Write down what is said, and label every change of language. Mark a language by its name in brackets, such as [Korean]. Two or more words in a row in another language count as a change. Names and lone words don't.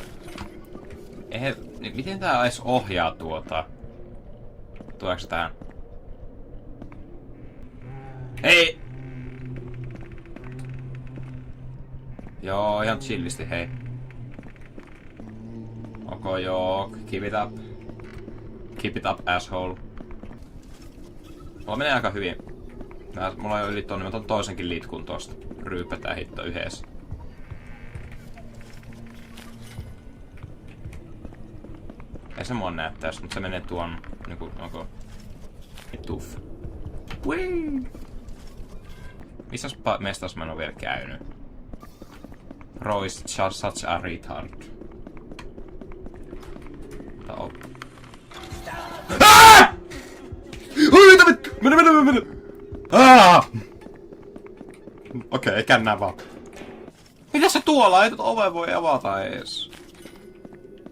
[Finnish] Miten tää edes ohjaa tuota? Tuleeko se tähän? Hei! Joo, ihan chillisti, hei. Okay, joo, [English] keep it up. Keep it up, asshole. [Finnish] Mulla menee aika hyvin. Mulla on jo yli tonne, mä otan toisenkin litkun tosta. Ryypätään hitto yhdessä. Ei se mua näyttäis, mutta se menee tuon niinku, onko... [English] Tuff. Whee! [Finnish] Missäs mestas mä en oo vielä käynyt? [English] Bro is such a retard. [Finnish] Tää on... AAAAH! Oi, mitä vittu! Mene! Okei, kännää vaan. Mitä se tuolla? Ei tuota ovea voi avata ees.